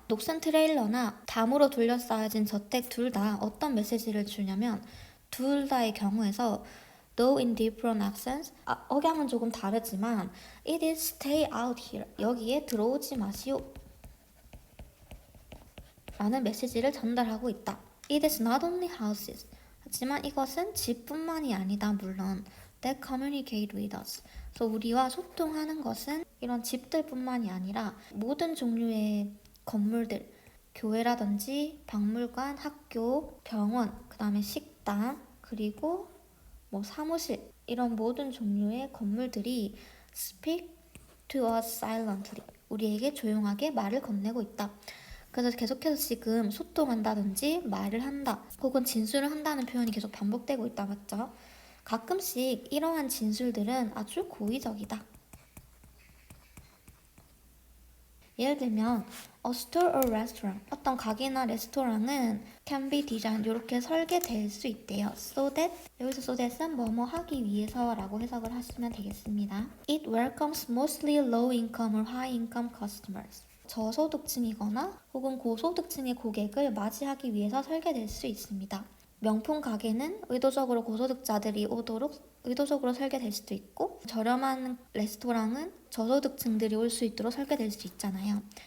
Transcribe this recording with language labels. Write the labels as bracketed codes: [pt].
[ko] 녹슨 트레일러나 담으로 둘러싸여진 저택 둘 다 어떤 메시지를 주냐면, 둘 다의 경우에서 [en] though in different accents, [ko] 억양은 조금 다르지만 [en] it is stay out here, [ko] 여기에 들어오지 마시오 라는 메시지를 전달하고 있다. [en] It is not only houses, [ko] 하지만 이것은 집뿐만이 아니다. 물론 [en] that communicate with us. [ko] 그래서 우리와 소통하는 것은 이런 집들뿐만이 아니라 모든 종류의 건물들, 교회라든지 박물관, 학교, 병원, 그 다음에 식당, 그리고 뭐 사무실, 이런 모든 종류의 건물들이 [en] speak to us silently, [ko] 우리에게 조용하게 말을 건네고 있다. 그래서 계속해서 지금 소통한다든지 말을 한다 혹은 진술을 한다는 표현이 계속 반복되고 있다, 맞죠? 가끔씩 이러한 진술들은 아주 고의적이다. 예를 들면 [en] a store or restaurant, [ko] 어떤 가게나 레스토랑은 [en] can be designed, [ko] 이렇게 설계될 수 있대요. [en] so that, [ko] 여기서 so that은 뭐뭐 하기 위해서라고 해석을 하시면 되겠습니다. [en] It welcomes mostly low income or high income customers. [ko] 저소득층이거나 혹은 고소득층의 고객을 맞이하기 위해서 설계될 수 있습니다. 명품 가게는 의도적으로 고소득자들이 오도록 의도적으로 설계될 수도 있고, 저렴한 레스토랑은 저소득층들이 올 수 있도록 설계될 수 있잖아요.